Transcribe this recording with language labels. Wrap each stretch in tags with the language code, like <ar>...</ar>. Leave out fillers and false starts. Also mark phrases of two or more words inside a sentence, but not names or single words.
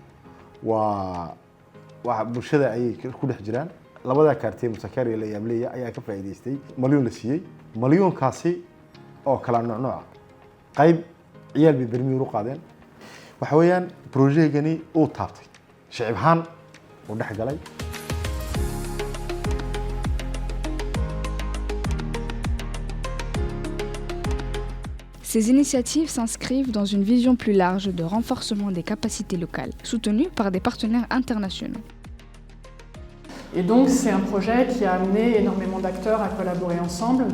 <so>waa bulshada ay ku dhex jiraan labada kaartay musakari la yaableeya ayaa ka faa'iideystay milyan la siiyay milyan kaasi oo kala nooc qayb ciyaal bi barmiir u qaadeen waxa weeyaan projectgani uu taabtay shacab ahaan uu dhex galay.</so> <fr>Ces initiatives s'inscrivent dans une vision plus large de renforcement des capacités locales, soutenues par des partenaires internationaux. Et donc c'est un projet qui a amené énormément d'acteurs à collaborer ensemble.</fr>